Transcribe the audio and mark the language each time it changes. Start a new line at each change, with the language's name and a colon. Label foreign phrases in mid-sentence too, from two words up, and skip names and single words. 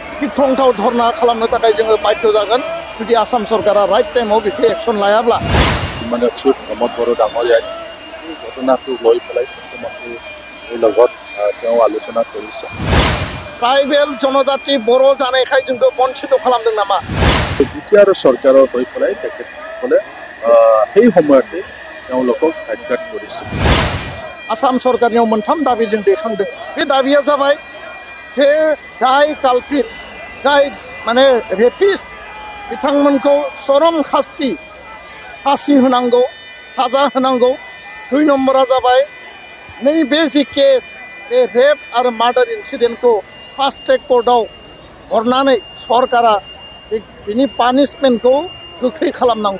Bodo: गिख्रंथाव धरना खालामनो थाखाय जोङो बाध्य जागोन जुदि आसाम सरकारा राइट टाइमाव बेखौ एक्सन लायाब्ला
Assamese: মানে চিফ প্ৰমোদ বড়ো ডাঙৰীয়াই এই ঘটনাটো লৈ পেলাই মুখ্যমন্ত্ৰীৰ লগত তেওঁ আলোচনা কৰিছে। ট্ৰাইবেল জনজাতি
Bodo: बर' जानायखाय जोंखौ बन्चित खालामदों नामा?
Assamese: বিটিআৰ চৰকাৰৰ হৈ পেলাই তেখেতসকলে সেই সময়তে তেওঁলোকক সাক্ষাৎ কৰিছে।
Bodo: आसाम सरकारनियाव मोनथाम दाबि जों दैखांदों। बे दाबिया जाबाय जे जाय कालप्रिट जाय माने रेपिस्ट बिथांमोनखौ चरम शास्ति फासि होनांगौ साजा होनांगौ। 2 नम्बरा जाबाय नैबे जि केस बे रेप आरो मार्डार इन्सिडेन्टखौ
English: fast track
Bodo: कर्टआव हरनानै सरकारा बिनि पानिशमेन्टखौ गोख्रै खालामनांगौ।